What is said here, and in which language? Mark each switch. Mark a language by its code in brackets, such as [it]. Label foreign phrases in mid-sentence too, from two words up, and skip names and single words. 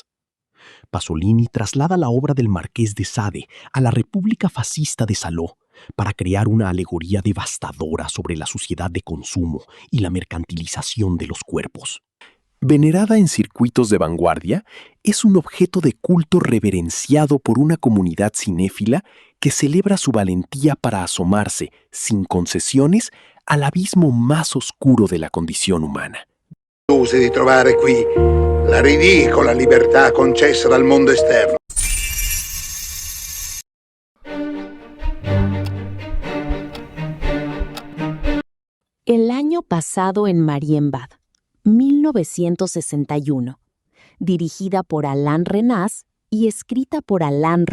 [es] Pasolini traslada la obra del Marqués de Sade a la República Fascista de Salò para crear una alegoría devastadora sobre la sociedad de consumo y la mercantilización de los cuerpos. Venerada en circuitos de vanguardia, es un objeto de culto reverenciado por una comunidad cinéfila que celebra su valentía para asomarse, sin concesiones, al abismo más oscuro de la condición umana. [it] Di trovare qui la ridicola libertà concessa dal mondo esterno. [es] El año pasado en Marienbad, 1961, dirigida por Alain Resnais y escrita por